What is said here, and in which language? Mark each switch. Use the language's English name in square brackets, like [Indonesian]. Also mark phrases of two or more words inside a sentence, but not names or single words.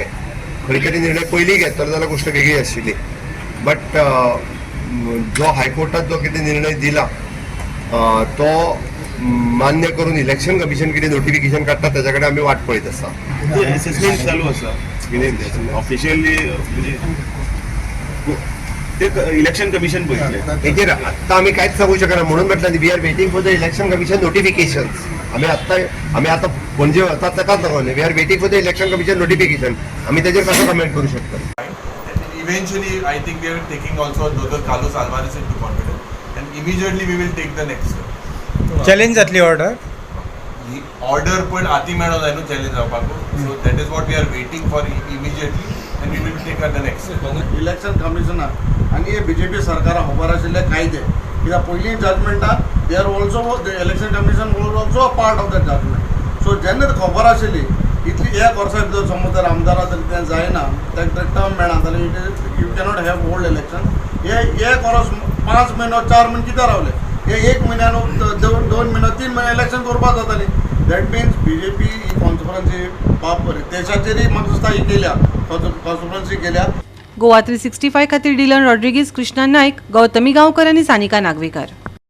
[Konkani] खंय तरी निर्णय पयलीं घेतलो जाल्यार गोश्ट वेगळी आशिल्ली. बट जो हायकोर्टात जो कितें निर्णय दिला तो मान्य करून [English] election commission [Konkani] कितें नोटिफिकेशन काडटा तेच्या कडेन आमी वाट पळयत आसा. असेसमेंट चालू आसा ऑफिशियली, ते [English] election commission [Konkani] पळयतलें. हेजेर आत्तां आमी कांयच सांगू शकना. म्हणून म्हटलें [English] we are waiting for the election commission notification. [Konkani] आमी आतां पणजे वतात ताकाच लागून [English] we are waiting for the election commission notification. [Konkani] आमी तेजेर कसो कमेंट करूं शकता? [English] Eventually, I think we are taking also Carlos Alvarez into confidence, and immediately we will take the next step. [Konkani] Challenge जातली order. [English] The order [Konkani] पण आती मेळो जाय न्हू चॅलेंज जावपाक. [English] So that is what we are waiting for immediately, and and we will take the next. election commissioner [Konkani] आणि हे BJP सरकारा खबर आशिल्ले कायदे कित्याक पयलीं जजमेंटान [English] they are also the election commission was also a part of the judgment. [Konkani] सो जेन्ना खबर आशिल्ली इतली एक वर्सा भितर समज जर आमदारा जर कितें जायना ताका टर्म मेळना जाल्यार [English] it is you cannot have hold election. [Konkani] हे एक वर्स 5 म्हयनो 4 म्हयने कित्याक रावले? हे 1 म्हयन्यान 2 म्हयनो 3 म्हयने इलेक्शन करपाक जाताली. [English] that means [Konkani] BJP ही कॉन्स्पिरन्सी बाप देशाचेरय म्हाका दिसता ही केल्या कॉन्स्पिरन्सी केल्या. गोवा 365 खातीर डिलन रॉड्रिगीज, कृष्णा नायक, गौतमी गांवकर आनी सानिका नागवेकर.